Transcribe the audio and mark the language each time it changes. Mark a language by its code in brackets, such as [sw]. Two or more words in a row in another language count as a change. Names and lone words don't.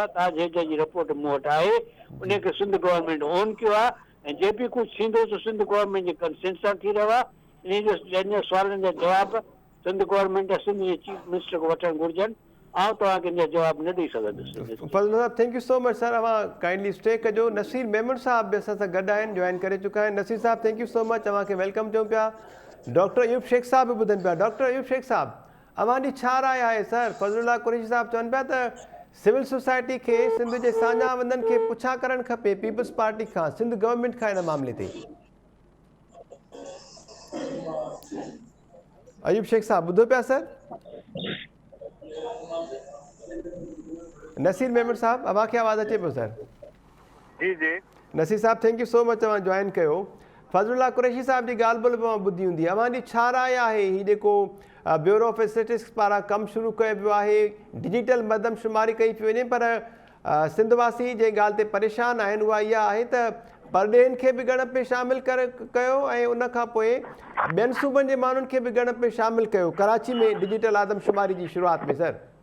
[sd] ताज हैदर जी रिपोर्ट मूं वटि आहे, उनखे सिंध गवर्नमेंट ऑन कयो आहे, ऐं जे बि कुझु थींदो त सिंध गवर्नमेंट जे कंसेंट सां थी रहियो आहे। इन जो सुवालनि जा जवाब सिंध गवर्नमेंट ऐं सिंध जे चीफ मिनिस्टर को वठणु घुरिजनि। आउं तव्हांखे इन जा जवाब न ॾेई सघंदुसि। फज़लुल्लाह साहब, [en] thank you so much sir. अवां kindly stay कजो। [sd] नसीर मेमन साहब बि असां सां गॾु आहिनि, जॉइन करे चुका आहिनि। नसीर साहब, [en] thank you so much, [sd] तव्हांखे वेलकम चऊं पिया। डॉक्टर अयूब शेख साहब बि ॿुधनि पिया। डॉक्टर अयूब शेख साहब, अवां जी छा राय आहे? सर फज़लुल्लाह कुरैशी साहब चवनि पिया त [en] civil society [sd] के सिंध जे साझा वंदन खे पुछा करण खपे पीपल्स पार्टी खां, सिंध गवर्नमेंट खां इन मामले ते। अयूब शेख साहब ॿुधो पिया सर? नसीर मेमन साहब अव्हांखे आवाज़ अचे पियो सर? जी जी नसीर साहब [en] thank you so much [sd] तव्हां जॉइन कयो। फज़लुल्लाह कुरैशी साहब जी ॻाल्हि ॿोल तव्हां ॿुधी हूंदी। अव्हां जी छा राय आहे हीउ जेको ब्यूरो ऑफ स्टैटिस्टिक्स पारां कमु शुरू कयो वियो आहे, डिजिटल मरदमशुमारी कई पई वञे, पर सिंधवासी जे ॻाल्हि ते परेशान आहिनि उहा इहा आहे त परॾेहनि खे बि ॻणप में शामिल कयो ऐं उन खां पोइ ॿियनि सूबनि जे माण्हुनि खे बि ॻणप में शामिल कयो कराची में डिजिटल आदमशुमारी जी शुरूआत में सर?